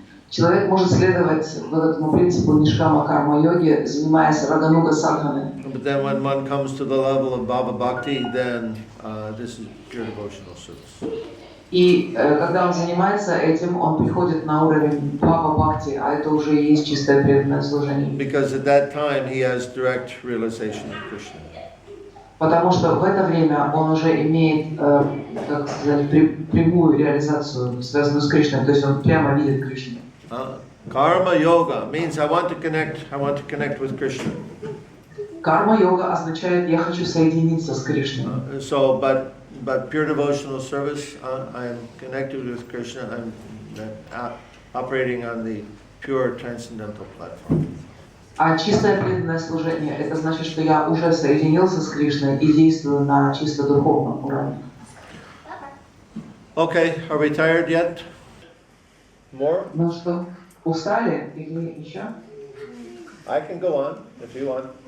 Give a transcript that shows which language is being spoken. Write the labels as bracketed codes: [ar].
[ru] Человек может следовать вот этому принципу нишкама карма-йоги, занимаясь рагануга садханой. [en] But then when one comes to the level of bhava bhakti, then this is pure devotional service. [ru] И когда он занимается этим, он приходит на уровень бхава бхакти, а это уже и есть чистое преданное служение. [en] Because at that time he has direct realization of Krishna. [ru] Потому что в это время он уже имеет, как сказать, прямую реализацию, связанную с Кришной, то есть он прямо видит Кришну. [en] Karma yoga means I want to connect with Krishna. [ru] Карма-йога означает «я хочу соединиться с Кришной». [en] So, but pure devotional service, I am connected with Krishna. I'm operating on the pure transcendental platform. [ru] А чистое преданное служение – это значит, что я уже соединился с Кришной и действую на чисто духовном уровне. [en] Okay, are we tired yet? More? [ru] Ну что, устали или еще? [en] I can go on if you want.